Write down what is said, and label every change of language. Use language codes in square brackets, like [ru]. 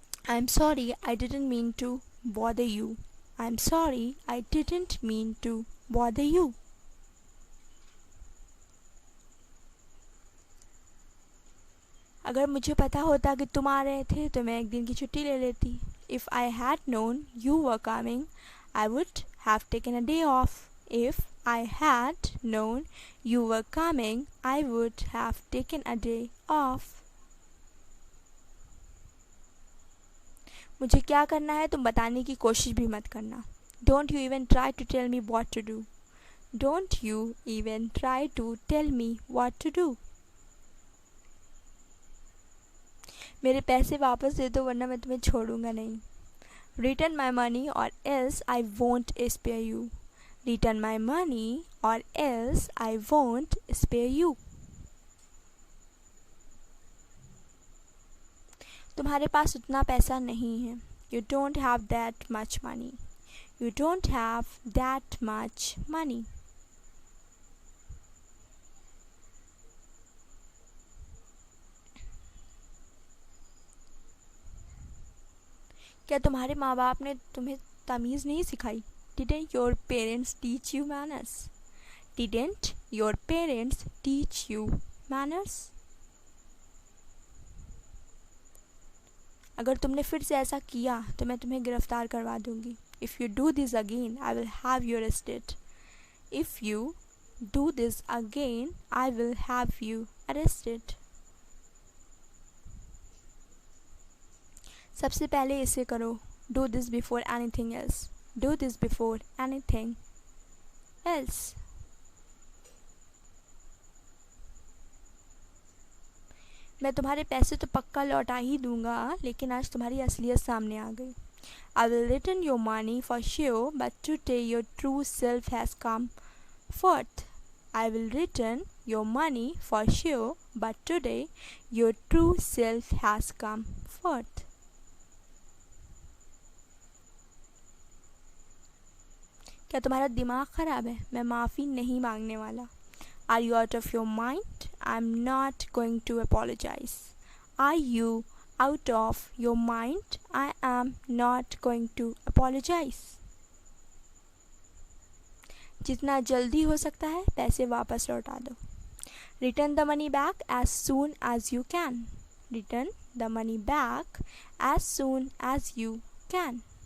[en] I am sorry, I didn't mean to bother you. I am sorry, I didn't mean to bother you. [hi] अगर मुझे पता होता कि तुम आ रहे थे तो मैं एक दिन की छुट्टी ले लेती। [en] If I had known you were coming I would have taken a day off. If I had known you were coming, I would have taken a day off. [hi] मुझे क्या करना है तुम बताने की कोशिश भी मत करना। [en] Don't you even try to tell me what to do. Don't you even try to tell me what to do. [hi] मेरे पैसे वापस दे दो वरना मैं तुम्हें छोड़ूंगा नहीं। [en] Return my money or else I won't spare you. Return my money or else I won't spare you. [hi] तुम्हारे पास उतना पैसा नहीं है। [en] You don't have that much money. You don't have that much money. [hi] क्या तुम्हारे माँ बाप ने तुम्हें तमीज़ नहीं सिखाई? [en] Didn't your parents teach you manners? Didn't your parents teach you manners? [hi] अगर तुमने फिर से ऐसा किया तो मैं तुम्हें गिरफ्तार करवा दूंगी। [en] If you do this again, I will have you arrested. If you do this again, I will have you arrested. [hi] सबसे पहले इसे करो। [en] Do this before anything else. Do this before anything else. [hi] मैं तुम्हारे पैसे तो पक्का लौटा ही दूंगा, लेकिन आज तुम्हारी असलियत सामने आ गई। [en] I will return your money for sure, but today your true self has come forth. I will return your money for sure, but today your true self has come forth. [hi] क्या तुम्हारा दिमाग ख़राब है? मैं माफ़ी नहीं मांगने वाला। [en] Are you out of your mind? I'm not going to apologize. Are you out of your mind? I am not going to apologize. [hi] जितना जल्दी हो सकता है पैसे वापस लौटा दो। [en] Return the money back as soon as you can. Return the money back as soon as you can.